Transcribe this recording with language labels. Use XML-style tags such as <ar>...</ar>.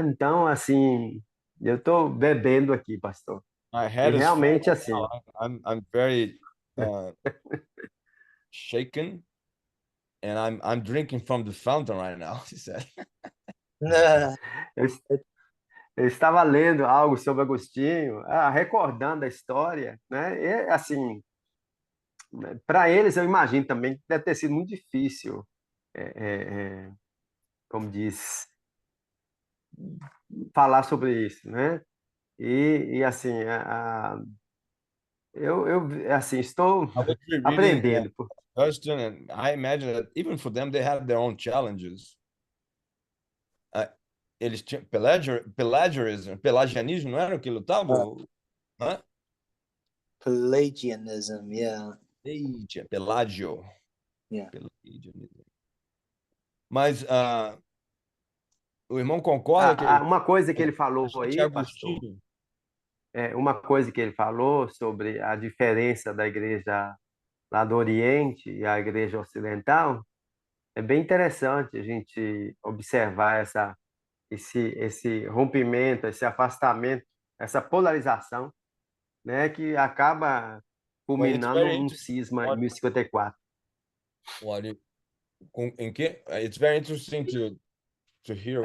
<pt>Então, assim, eu estou bebendo aqui, pastor.</pt> <en>My head</en> <pt>e realmente,</pt> <en>full.</en> <pt>assim...</pt> <en>I'm very shaken, and I'm drinking from the fountain right now, he said.</en> <pt>Eu estava lendo algo sobre Agostinho, recordando a história, né? E, assim, para eles, eu imagino também que deve ter sido muito difícil, como diz, falar sobre isso, né? E assim, eu assim, estou aprendendo.</pt> <en>Augustine, and I imagine that even for them, they had their own challenges.</en> <pt>Eles tinham pelagianismo, não era o que lutavam?</pt> <en>Pelagianism, yeah.</en> <pt>Pelagio.</pt> <en>Yeah.</en> <pt>Pelagianismo. Mas o irmão concorda que... Uma coisa que ele falou aí, pastor, uma coisa que ele falou sobre a diferença da igreja lá do Oriente e a igreja ocidental, é bem interessante a gente observar esse rompimento, esse afastamento, essa polarização, né, que acaba culminando num cisma em 1054. Em que?</pt> <en>It's very interesting to hear.</en>